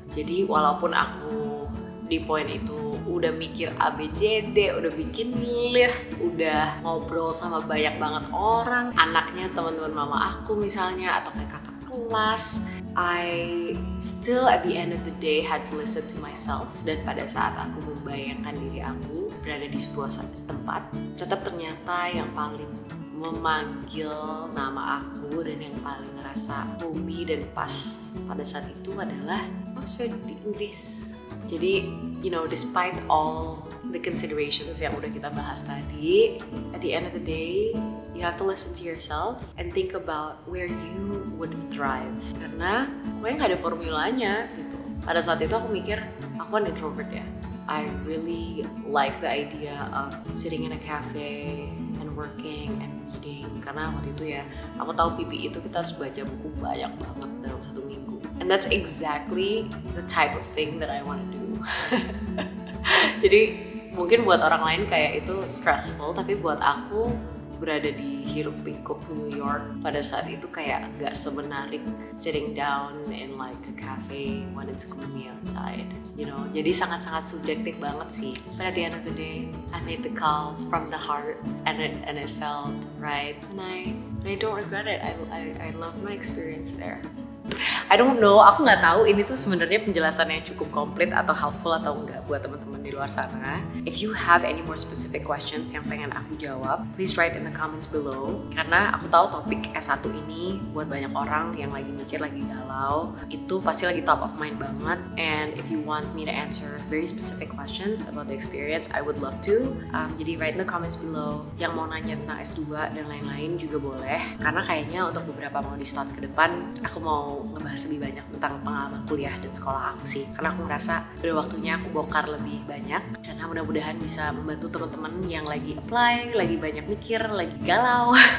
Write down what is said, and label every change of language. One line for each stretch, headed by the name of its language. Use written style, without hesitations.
Indonesian: Jadi walaupun aku di poin itu udah mikir ABCD, udah bikin list, udah ngobrol sama banyak banget orang, anaknya teman-teman mama aku misalnya, atau kayak kakak kelas,
English: I still at the end of the day had to listen to myself.
Indonesian: Dan pada saat aku membayangkan diri aku berada di sebuah tempat, tetap ternyata yang paling memanggil nama aku dan yang paling ngerasa homey dan pas pada saat itu adalah Oxford di Inggris.
English: Jadi, you know, despite all the considerations yang udah kita bahas tadi, at the end of the day, you have to listen to yourself and think about where you would thrive.
Indonesian: Karena pokoknya nggak ada formulanya gitu. Pada saat itu aku mikir, aku kan introvert ya.
English: I really like the idea of sitting in a cafe and working and reading.
Indonesian: Karena waktu itu ya, aku tahu PPI itu kita harus baca buku banyak banget dalam 1 minggu.
English: And that's exactly the type of thing that I want to do.
Indonesian: Jadi mungkin buat orang lain kayak itu stressful, tapi buat aku berada di hiruk pikuk New York pada saat itu kayak gak semenarik
English: sitting down in like a cafe when it's gloomy outside, you know.
Indonesian: Jadi sangat-sangat subjektif banget sih.
English: But at the end of the day, I made the call from the heart and it felt right, and I don't regret it. I love my experience there. I don't know,
Indonesian: aku nggak tahu ini tuh sebenarnya penjelasannya cukup komplit atau helpful atau enggak buat teman-teman di luar sana.
English: If you have any more specific questions
Indonesian: yang pengen aku jawab,
English: please write in the comments below.
Indonesian: Karena aku tahu topik S1 ini buat banyak orang yang lagi mikir, lagi galau, itu pasti lagi
English: top of mind
Indonesian: banget.
English: And if you want me to answer very specific questions about the experience, I would love to. Jadi write in the comments below.
Indonesian: Yang mau nanya tentang S2 dan lain-lain juga boleh. Karena kayaknya untuk beberapa mau di stats ke depan, aku mau ngebahas lebih banyak tentang pengalaman kuliah dan sekolah aku sih. Karena aku ngerasa udah waktunya aku bongkar lebih banyak. Karena mudah-mudahan bisa membantu teman-teman yang lagi apply, lagi banyak mikir, lagi galau.